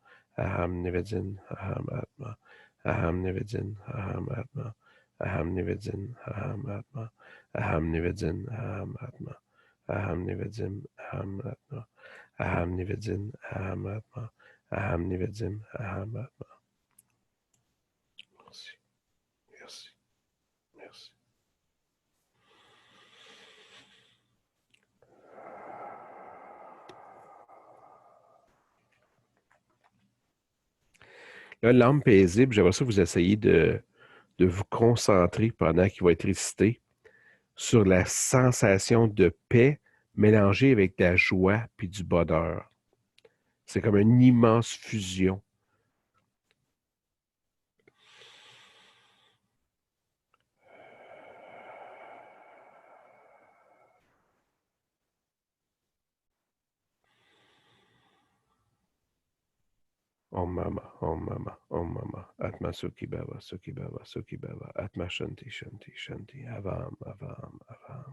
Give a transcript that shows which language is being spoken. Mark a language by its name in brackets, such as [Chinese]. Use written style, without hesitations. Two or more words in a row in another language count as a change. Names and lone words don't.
[Sanskrit] Aham Nivedin, Aham Atma. Aham Nivedin, Aham Atma. Aham Nivedin, Aham Atma. Aham Nivedin, Aham Atma. Aham Nivedin, Aham Atma. Aham Nivedin, Aham Atma. Aham Nivedin, Aham Atma. [French] Merci, merci, merci. Là, l'âme paisible, j'aimerais ça que vous essayiez de vous concentrer pendant qu'il va être récité sur la sensation de paix mélangée avec de la joie puis du bonheur. C'est comme une immense fusion. [Sanskrit] Om Mama, Om Mama, Om Mama, Atma Sukhi Bhava, Sukhi Bhava, Sukhi Bhava, Atma Shanti, Shanti, Shanti, Avam, Avam, Avam.